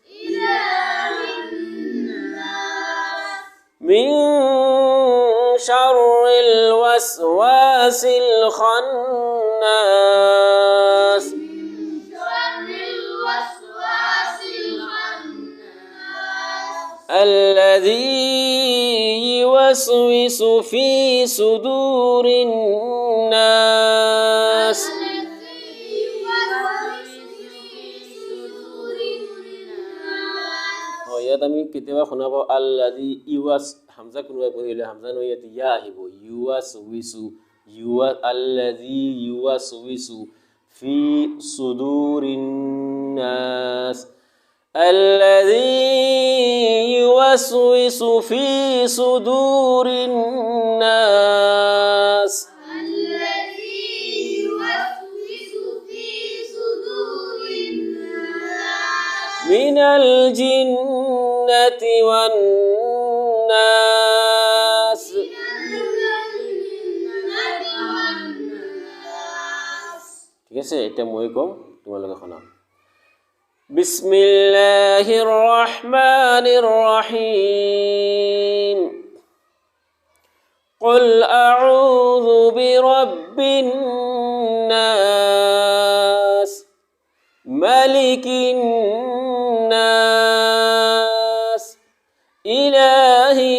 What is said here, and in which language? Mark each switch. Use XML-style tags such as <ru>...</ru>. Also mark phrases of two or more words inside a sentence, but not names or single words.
<ar>من شر الوسواس الخناس الذي يوسوس في صدور الناس.</ar> <as>ইয়াত আমি কেতিয়াবা শুনা পাওঁ</as> <ar>الذي يوس,</ar> <as>হামজা কোনোবাই পঢ়িলে হামজা নহয়, ইয়াত ইয়া আহিব।</as> <ar>يوس وسو، يوس الذي يوس وسو في صدور الناس. الذي يوسوس في صدور الناس من الجنة والناس.</ar> <as>ঠিক আছে, এটা মই কম, তোমালোকে শুনাম।</as> <ar>بسم الله الرحمن الرحيم. قل أعوذ برب الناس ملك الناس إله</ar>